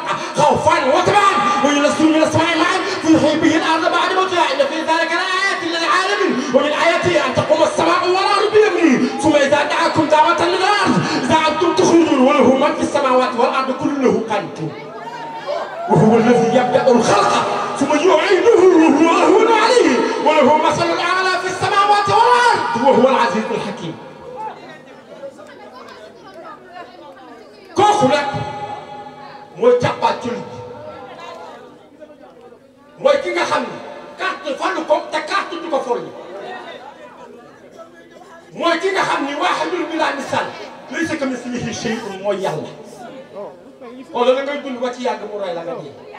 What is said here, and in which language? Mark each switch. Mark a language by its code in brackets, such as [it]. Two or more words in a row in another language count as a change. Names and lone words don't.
[ar] خوفا وطمعا وينزل من السماء ماء فيحيي به الأرض بعد موتها إن في ذلك لآيات للعالمين ومن آياته أن تقوم السماء والأرض بأمره ثم إذا دعاكم دعوة من الأرض إذا أنتم تخرجون وله من في السماوات والأرض كله قانتون وهو الذي يبدأ الخلق ثم يعيده وهو أهون عليه وله مثل الأعلى في السماوات والأرض وهو العزيز الحكيم. [wo] kooku nag mooy jàppaatuli mooy ki nga xam ne carte falu ko te carte du ko folli mooy ki nga xam ni [ar] واحد بلا مثال ليس كمثله شيء [wo] mooy yàlla xoolal da ngay dund ba ci yàgg mu rey la nga dee